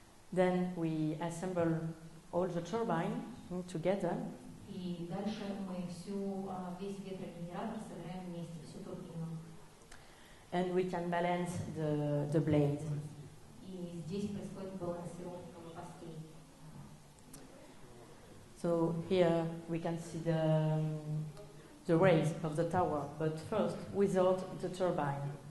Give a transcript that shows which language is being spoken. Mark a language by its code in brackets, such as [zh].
[en] Then we assemble all the turbine together. [ru] И дальше мы весь ветрогенератор собираем вместе, всю турбину. [en] And we can balance the blade. [ru] И здесь происходит балансировка лопастей. [en] So here we can see the raise of the tower, but first without the turbine.